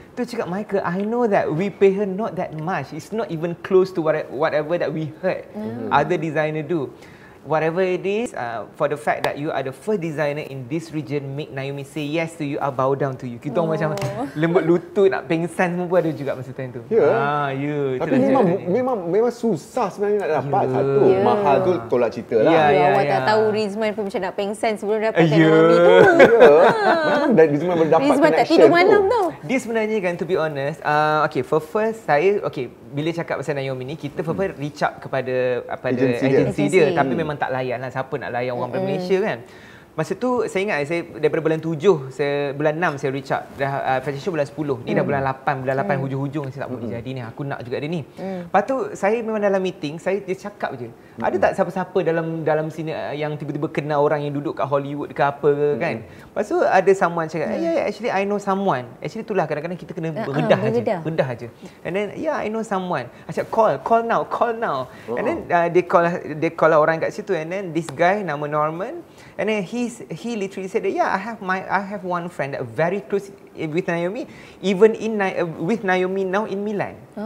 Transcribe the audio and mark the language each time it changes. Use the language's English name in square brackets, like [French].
[Malay] Tu cakap [English] Michael, I know that we pay her not that much. It's not even close to whatever that we heard other designer do. Whatever it is, for the fact that you are the first designer in this region, make Naomi say yes to you, I bow down to you. [Malay] Kita macam lembut lutut, nak pengsan semua pun ada juga masa time tu. Ya. Tapi memang susah sebenarnya nak dapat satu. Mahal tu tolak cerita lah. Awak tak tahu Rizman pun macam nak pengsan sebelum dapatkan Naomi tu. Memang Rizman berdapat Rizman tak tidur malam tau. Dia sebenarnya kan, [English] to be honest, [Malay] okay, first saya, okay, bila cakap pasal Naomi ni, kita first reach out kepada agensi dia. Tapi memang tak layan lah, siapa nak layan orang dari Malaysia kan. Masa tu saya ingat saya daripada bulan 7, bulan 6 saya reach out. Dah fashion show bulan 10. Ni dah bulan 8, hujung-hujung saya tak boleh jadi ni. Aku nak juga dia ni. Lepas tu saya memang dalam meeting, dia cakap je. Ada tak siapa-siapa dalam sini yang tiba-tiba kenal orang yang duduk kat Hollywood ke apa ke kan. Lepas tu ada someone cakap, [English] yeah, actually I know someone. [Malay] Actually itulah kadang-kadang kita kena beredah aja. [English] And then yeah, I know someone. [Malay] I cakap [English] call now. And then [Malay] dia call lah orang kat situ, [English] and then this guy nama Norman, and then he literally said that, yeah, I have one friend that very close with Naomi, even with Naomi now in Milan.